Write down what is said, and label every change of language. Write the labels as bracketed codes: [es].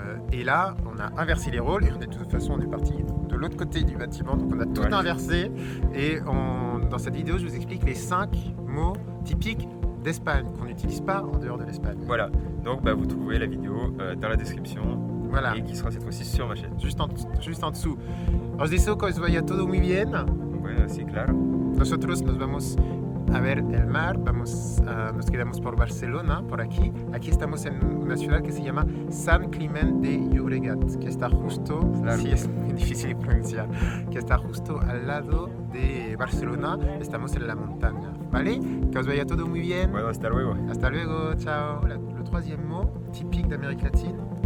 [fr] Et là, on a inversé les rôles et de toute façon, on est parti de l'autre côté du bâtiment. Donc, on a tout Voilà. inversé. Et dans cette vidéo, je vous explique les 5 mots typiques d'Espagne qu'on n'utilise pas en dehors de l'Espagne. Voilà, donc vous trouvez la vidéo dans la description Voilà, et qui sera cette fois-ci sur ma chaîne. juste en dessous. [es] Os deseo que os vaya todo muy bien. Bueno, sí, claro. Nosotros nos vamos a ver el mar, nos quedamos por Barcelona, por aquí. Aquí estamos en una ciudad que se llama San Climent de Llobregat, que está justo, Claro. sí es muy difícil de pronunciar, que está justo al lado de Barcelona. Estamos en la montaña, ¿vale? Que os vaya todo muy bien. Bueno, hasta luego. Hasta luego, ciao. [fr] Le troisième mot typique d'Amérique latine.